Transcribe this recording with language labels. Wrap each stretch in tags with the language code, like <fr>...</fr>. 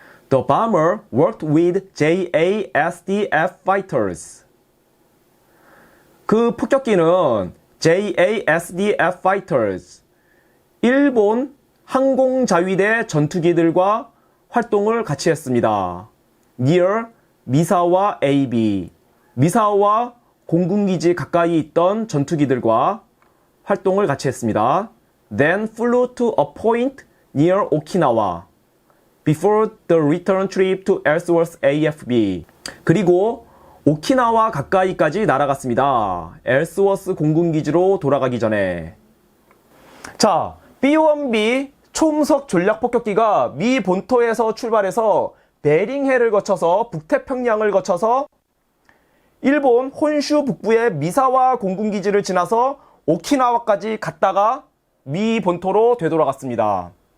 <en>The bomber worked with JASDF fighters.</en> <ko>그 폭격기는 JASDF fighters, 일본 항공자위대 전투기들과 활동을 같이 했습니다.</ko> <en>near</en> <ko>미사와 AB, 미사와 공군기지 가까이 있던 전투기들과 활동을 같이 했습니다.</ko> <en>Then flew to a point near Okinawa before the return trip to Ellsworth AFB.</en> <ko>그리고 오키나와 가까이까지 날아갔습니다. 엘스워스 공군기지로 돌아가기 전에. 자, B-1B 초음속 전략 폭격기가 미 본토에서 출발해서 베링해를 거쳐서 북태평양을 거쳐서 일본 혼슈 북부의 미사와 공군기지를 지나서 오키나와까지 갔다가 미 본토로 되돌아갔습니다.</ko>